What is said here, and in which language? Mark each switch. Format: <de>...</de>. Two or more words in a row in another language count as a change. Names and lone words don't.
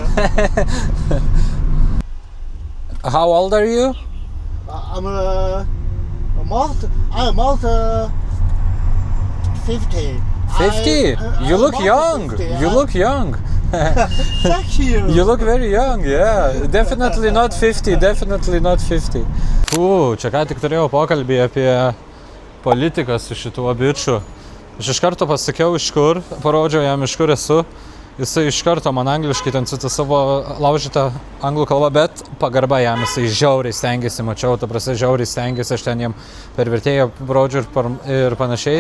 <en>How old are you? I'm almost 50. 50? You look young. You look young. Thank you. You look very young, yeah. Definitely not 50.</en> <lt>Čia ką tik turėjau pokalbį apie politiką su šituo biču. Aš iš karto pasakiau iš kur, parodžiau jam iš kur esu. Jisai iš karto man angliškai ten su savo laužytą anglų kalbą, bet pagarba jam, jisai žiauriai stengiasi, mačiau, ta prasme žiauriai stengiasi, aš ten jam per vertėją parodžiu ir panašiai.</lt>